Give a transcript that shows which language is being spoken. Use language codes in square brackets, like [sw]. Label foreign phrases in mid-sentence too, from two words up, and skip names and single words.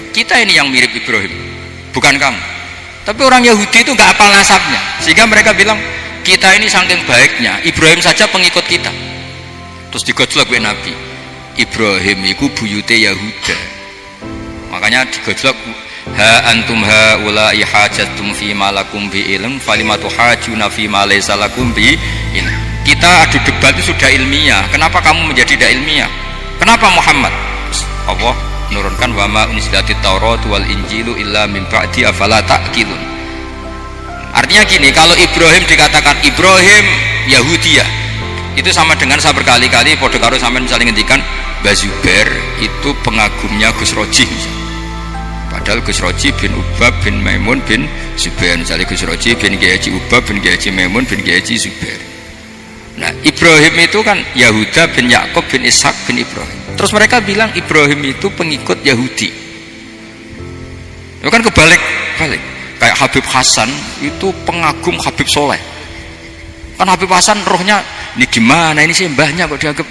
[id] Kita ini yang mirip Ibrahim, bukan kamu. Tapi orang Yahudi itu gak hafal nasabnya, sehingga mereka bilang kita ini saking baiknya, Ibrahim saja pengikut kita. Terus digojlok oleh Nabi, Ibrahim itu buyute Yahuda, makanya digojlok, [ar] ها أنتم هؤلاء حاججتم فيما لكم به علم فلم تحاجون فيما ليس لكم به علم. [id] Kita adu debat itu sudah ilmiah, kenapa kamu menjadi tidak ilmiah? Kenapa Muhammad? Allah menurunkan [ar] وما أنزلت التوراة والإنجيل إلا من بعده أفلا تعقلون. [id] Artinya gini, kalau Ibrahim dikatakan Ibrahim Yahudiyah, itu sama dengan saya berkali-kali [jv] podo karo sampean [id] misalnya ngendikan Mbah Zubair itu pengagumnya Gus Roji misalnya. Padahal Gus Roji bin Ubab bin Maimun bin Zubair, misalnya Gus Roji bin Kiai Haji Ubab bin Kiai Haji Maimun bin Kiai Haji Zubair. Nah Ibrahim itu kan Yahuda bin Yakub bin Ishak bin Ibrahim. Terus mereka bilang Ibrahim itu pengikut Yahudi. Itu kan kebalik-balik. Kayak Habib Hasan itu pengagum Habib Soleh. Kan Habib Hasan rohnya ini gimana, ini sih mbahnya kok dianggap.